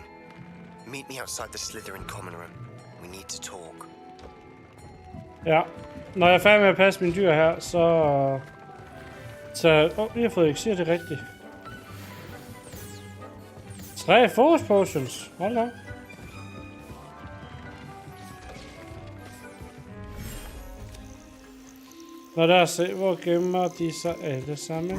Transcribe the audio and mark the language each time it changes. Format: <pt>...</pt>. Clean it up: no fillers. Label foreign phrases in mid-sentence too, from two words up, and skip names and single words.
<en>Meet me outside the Slytherin common room. We need to talk.</en> <da>Ja, når jeg er færdig med at passe mine dyr her, så vi har fået eliksir, det er rigtigt. 3</da> <en>fokus potions.</en> <da>Hold da. Nå, der se, hvor gemmer de sig alle sammen.</da>